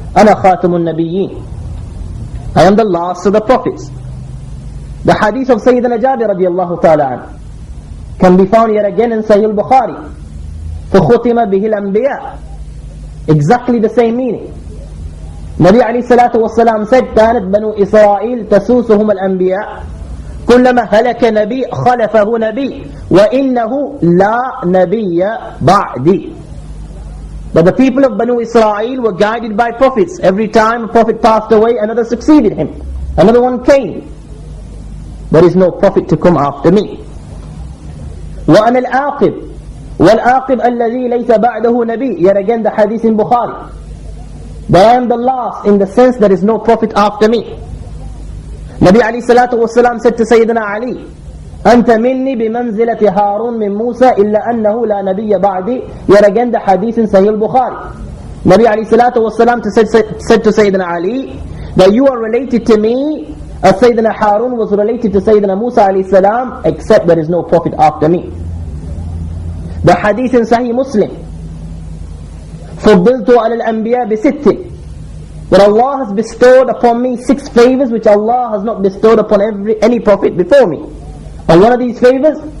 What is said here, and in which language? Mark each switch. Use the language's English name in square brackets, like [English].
[English] Ana khatamun nabiyyin, I am the last of the prophets. The hadith of Sayyidina Jabir radiyallahu ta'ala an can be found yet again in Sahih al-Bukhari. فَخُتِمَ بِهِ الْأَنْبِيَاء, exactly the same meaning. [Arabic] Nabi alayhi salatu wasalam said كانت بنو إسرائيل تسوسهم الأنبياء كلما هلك نبي خلفه نبي وإنه لا نبي بعدي. [English] But the people of Banu Israel were guided by prophets. Every time a prophet passed away, another succeeded him, another one came. There is no prophet to come after me. [Arabic] وأنا العاقب والعاقب الذي ليس بعده نبي. [English] Yet again the hadith in Bukhari, that I am the last in the sense there is no prophet after me. [Arabic] Nabi alayhi salatu wasalam said to Sayyidina Ali, أنت مني بمنزلة هارون من موسى إلا أنه لا نبي بعدي. [English] Yet again the hadith in Sahih al-Bukhari. Nabi alayhi salatu wasalam said to Sayyidina Ali that you are related to me as Sayyidina Harun was related to Sayyidina Musa alayhi salam, except there is no prophet after me. The hadith in Sahih Muslim, فضلت على الأنبياء بست, that Allah has bestowed upon me 6 favors which Allah has not bestowed upon any prophet before me. And one of these favors